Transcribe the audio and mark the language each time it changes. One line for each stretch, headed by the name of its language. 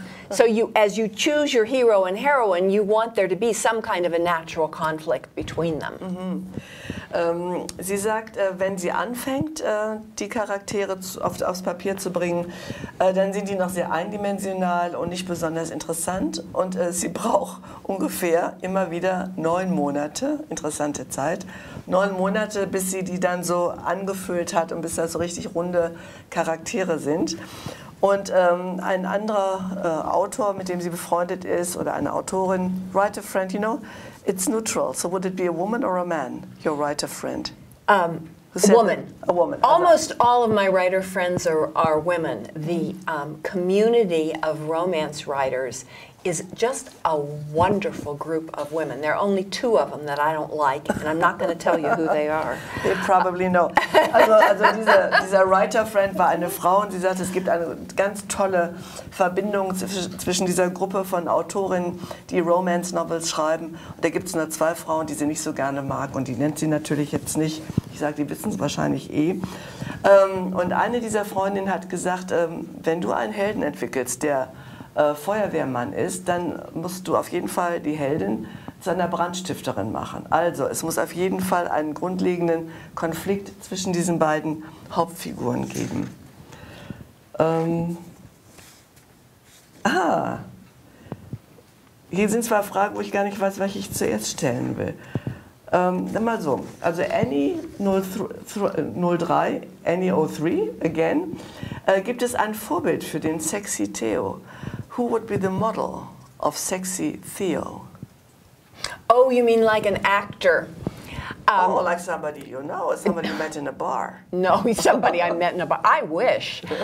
English: So as you choose your hero and heroine, you want there to be some kind of a natural conflict between them.
German: Sie sagt, wenn sie anfängt, die Charaktere aufs Papier zu bringen, dann sind die noch sehr eindimensional und nicht besonders interessant. Und sie braucht ungefähr immer wieder 9 Monate, interessante Zeit, 9 Monate, bis sie die dann so angefüllt hat und bis das so richtig runde Charaktere sind. Und ein anderer Autor, mit dem sie befreundet ist, oder eine Autorin,
English: writer friend, you know, it's neutral. So would it be a woman or a man, your writer friend? A woman. A woman. Almost all of my writer friends are women. The community of romance writers is just a wonderful group of women. There are only 2 of them that I don't like, and I'm not going to tell you who they are. They probably know.
German: Also dieser Writer-Friend war eine Frau und sie sagt, es gibt eine ganz tolle Verbindung zwischen dieser Gruppe von Autorinnen, die Romance-Novels schreiben. Und da gibt es nur 2 Frauen, die sie nicht so gerne mag und die nennt sie natürlich jetzt nicht. Ich sage, die wissen es wahrscheinlich eh. Und eine dieser Freundinnen hat gesagt, wenn du einen Helden entwickelst, der Feuerwehrmann ist, dann musst du auf jeden Fall die Heldin zu einer Brandstifterin machen. Also es muss auf jeden Fall einen grundlegenden Konflikt zwischen diesen beiden Hauptfiguren geben. Hier sind 2 Fragen, wo ich gar nicht weiß, welche ich zuerst stellen will. Dann mal so, also Annie 03, Annie 03, again, gibt es ein Vorbild für den sexy Theo?
English: Who would be the model of sexy Theo? Oh, you mean like an actor? Oh, like somebody you know, or somebody you met in a bar? No, somebody I met in a bar. I wish.